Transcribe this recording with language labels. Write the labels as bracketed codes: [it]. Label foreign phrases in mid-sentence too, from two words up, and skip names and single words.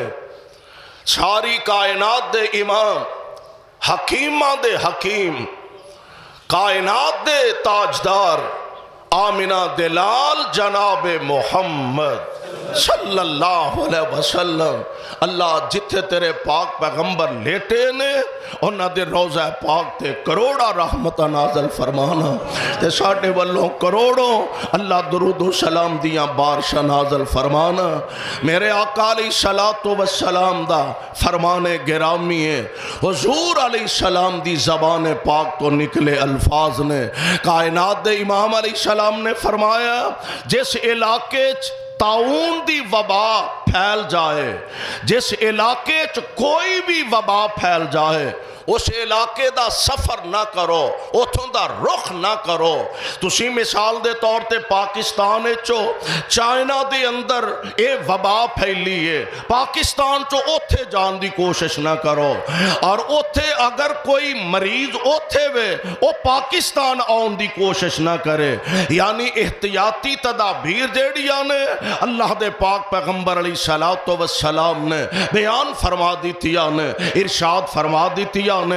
[pa] ساری کائنات دے امام، حکیمہ دے حکیم، کائنات دے تاجدار، آمنہ دلال جناب محمد [ar] صلی اللہ علیہ وسلم، [pa] اللہ جتھے تیرے پاک پیغمبر لیٹے نے انہاں دے روضہ پاک تے کروڑا رحمتہ نازل فرمانا، تے ساڑھے والوں کروڑوں اللہ درود و سلام دیاں بارشہ نازل فرمانا۔ میرے آقا [ar] علیہ السلام [pa] دا فرمانے گرامی ہے، حضور [ar] علیہ السلام [pa] دی زبان پاک تو نکلے الفاظ نے، کائنات دے امام [ar] علیہ السلام [pa] نے فرمایا جس علاقے طاعون دی وبا پھیل جائے، جس علاقے کوئی بھی وبا پھیل جائے، اس علاقے دا سفر نہ کرو، اتھوں دا رخ نہ کرو۔ تسی مثال دے طور تے پاکستان چو چائنا دے اندر اے وبا پھیلی ہے، پاکستان چو اوتھے جان دی کوشش نہ کرو، اور اوتھے اگر کوئی مریض اوتھے وے او پاکستان آن دی کوشش نہ کرے۔ یعنی احتیاطی تدابیر جیڑیاں نے اللہ دے پاک پیغمبر [ar] علیہ السلام [pa] نے بیان فرما دیتیا نے، ارشاد فرما دیتیا نے۔